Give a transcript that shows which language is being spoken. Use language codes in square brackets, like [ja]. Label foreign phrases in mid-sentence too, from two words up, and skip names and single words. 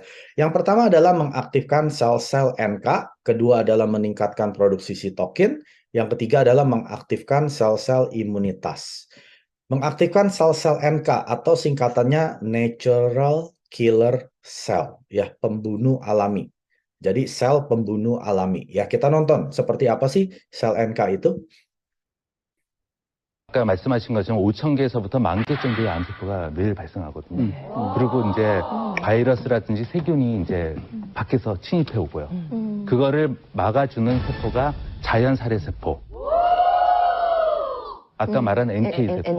[id] Yang pertama adalah mengaktifkan sel-sel NK, kedua adalah meningkatkan produksi sitokin, yang ketiga adalah mengaktifkan sel-sel imunitas. Mengaktifkan sel-sel NK atau singkatannya [en] natural killer cell [id] ya, pembunuh alami. Jadi sel pembunuh alami. Ya, kita nonton seperti apa sih sel NK itu? [ko] 아까 말씀하신 것처럼 5천 개에서부터 10,000개 정도의 암세포가 매일 발생하거든요. 그리고 이제 바이러스라든지 세균이 이제 밖에서 침입해 오고요. 그거를 막아주는 세포가 자연 살해 세포. 아까 말한 NK 세포.